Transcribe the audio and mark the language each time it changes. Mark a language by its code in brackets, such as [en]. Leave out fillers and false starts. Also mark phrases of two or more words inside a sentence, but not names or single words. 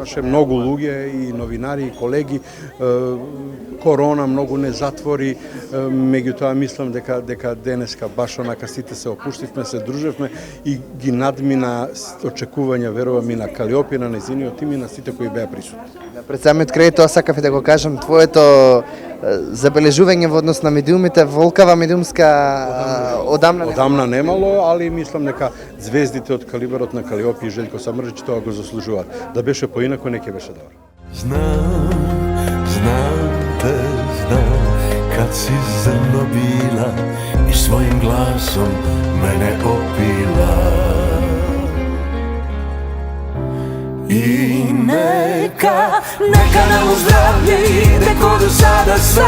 [mk] имаше многу луѓе и новинари и колеги. Корона многу не затвори, меѓутоа мислам дека денеска баш онака сите се опуштивме, се дружевме и ги надмина очекувања, верувам, и на Калиопи, на нејзиниот тим и на сите кои беа присутни. Пред самиот крај тоа сакав и да го кажам, твоето забележување во однос на медиумите, волкава медиумска одамна немало, али мислам дека звездите од калибарот на Калиопи и Желјко Самрџич тоа го заслужуваат. Да беше поинако, не ќе беше добро. [sr] Znam te, znam, kad si zrno bila i svojim glasom mene opila. I neka nam u zdravlje ide ko do sada sve.